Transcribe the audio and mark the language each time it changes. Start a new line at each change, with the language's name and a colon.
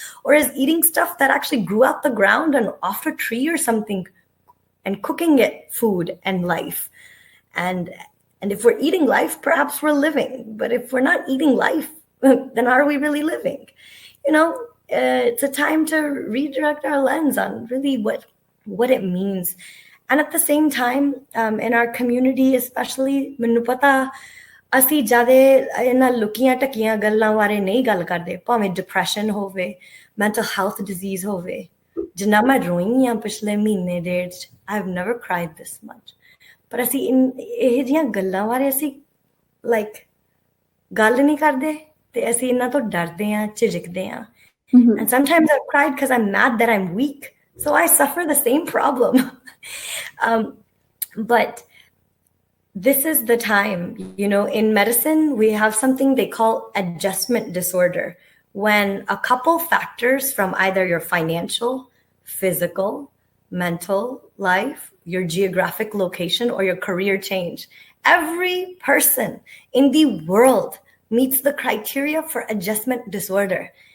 English: Or is eating stuff that actually grew out the ground and off a tree or something and cooking it food and life? And if we're eating life, perhaps we're living. But if we're not eating life, then are we really living? It's a time to redirect our lens on really what it means. And at the same time, in our community, especially,
Punjabi: ਮੈਨੂੰ ਪਤਾ ਅਸੀਂ ਜ਼ਿਆਦਾ ਇਹਨਾਂ ਲੁਕੀਆਂ ਟਕੀਆਂ ਗੱਲਾਂ ਬਾਰੇ ਨਹੀਂ ਗੱਲ ਕਰਦੇ, ਭਾਵੇਂ ਡਿਪਰੈਸ਼ਨ ਹੋਵੇ,
English: mental health disease
Punjabi: ਹੋਵੇ, ਜਿੰਨਾ ਮੈਂ ਰੋਈ ਹਾਂ ਪਿਛਲੇ ਮਹੀਨੇ ਡੇਢ ਚ,
English: I've never cried this much.
Punjabi: ਪਰ ਅਸੀਂ ਇਹ ਜਿਹੀਆਂ ਗੱਲਾਂ ਬਾਰੇ ਅਸੀਂ ਗੱਲ ਨਹੀਂ ਕਰਦੇ ਤੇ ਅਸੀਂ ਇਹਨਾਂ ਤੋਂ ਡਰਦੇ ਹਾਂ, ਝਿਜਕਦੇ ਹਾਂ.
English: And sometimes I've cried because I'm mad that I'm weak. So I suffer the same problem. But this is the time, in medicine, we have something they call adjustment disorder. When a couple factors from either your financial, physical, mental life, your geographic location, or your career change, every person in the world meets the criteria for adjustment disorder.